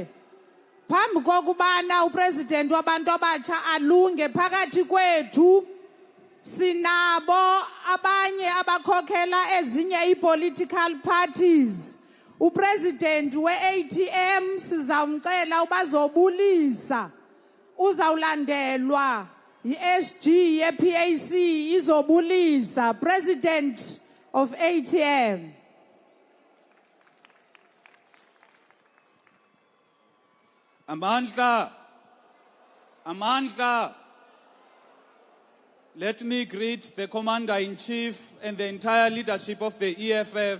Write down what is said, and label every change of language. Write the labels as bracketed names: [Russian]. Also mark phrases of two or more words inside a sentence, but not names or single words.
[Zulu] Phambi kokubana uPresident wabantu abatsha alunge phakathi kwethu sinabo abanye abakhokhela ezinye [English] ipolitical parties. [Zulu] UPresident we-ATM sizawumcela ubazobulisa. Uzawulandelwa iSG yePAC izobulisa. [English] President of ATM. [Zulu] Amandla. [English] Let me greet the Commander-in-Chief and the entire leadership of the EFF.